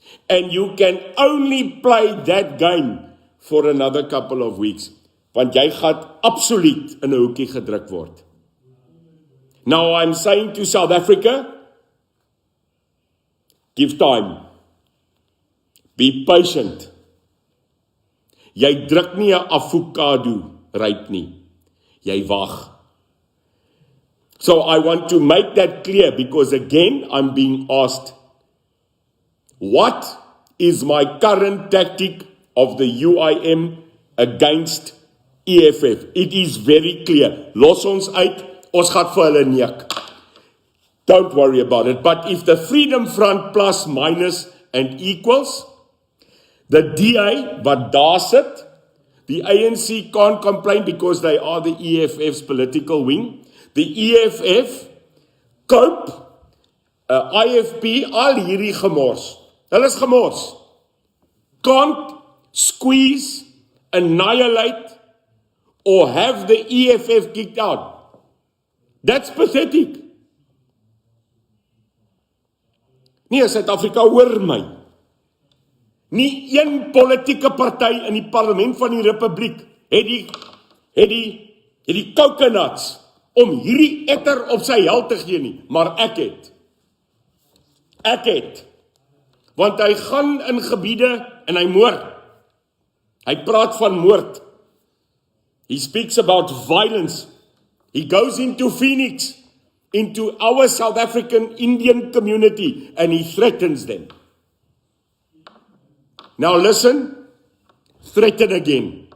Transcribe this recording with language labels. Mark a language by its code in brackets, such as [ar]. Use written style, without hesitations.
[en] And you can only play that game for another couple of weeks, [af] want jy gaan absoluut in 'n hoekie gedruk word. [en] Now I'm saying to South Africa, give time. Be patient. [af] Jy druk nie 'n avocado ryp nie. Jy wag. [en] So I want to make that clear because again I'm being asked, what is my current tactic of the UIM against EFF? It is very clear. [af] Los ons uit, ons gaan vir hulle neek. [en] Don't worry about it. But if the Freedom Front plus, minus and equals, the DA [af] wat daar sit, [en] the ANC can't complain because they are the EFF's political wing. [af] The EFF, COPE, IFP, al hierdie gemors. Hulle is gemors. [en] Can't squeeze, annihilate, or have the EFF kicked out. That's pathetic. [af] Nie Suid-Afrika hoor my. Nie een politieke party in die parlement van die Republiek het die coconuts om hierdie etter op sy hel te gee nie, maar ek het. Want hy gaan in gebiede en hy moord. Hy praat van moord. [en] He speaks about violence. He goes into Phoenix, into our South African Indian community, and he threatens them. Now listen, threaten again.